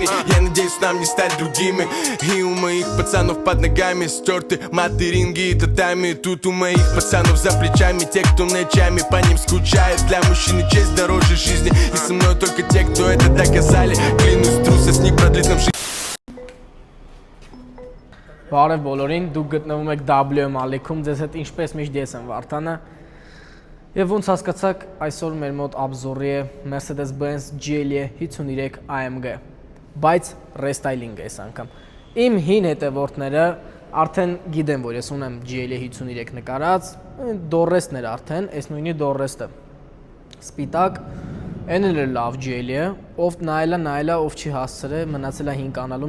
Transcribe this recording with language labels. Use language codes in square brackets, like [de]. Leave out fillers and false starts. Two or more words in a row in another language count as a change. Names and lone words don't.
[ru] Я надеюсь нам не стать другими. И у моих пацанов под ногами стерты маты, ринги и татами. Тут у моих пацанов за плечами те, кто ночами по ним скучает. Для мужчины честь дороже жизни, и со мной только те, кто это доказали. Клянусь, трусость не продлит нам жизнь. [hy] Բարև բոլորին, դուք գտնվում եք WM Ալիքում, ձեզ հետ ինչպես միշտ ես եմ Վարդանը։ Եվ ոնց հասկացաք, այսօր մեր մոտ обзорի է Mercedes-Benz GLE 53 AMG, բայց ռեստայլինգ է այս անգամ։ Իմ հին հետևորդները արդեն գիտեն, որ ես ունեմ GLE 53 նկարած, դորրեստն էր արդեն, այս նույնի դորրեստը։ Սպիտակ, այն էլ լավ GLE-ը, ով նայելա, ով չի հասցրել, մնացել է 5 կանալում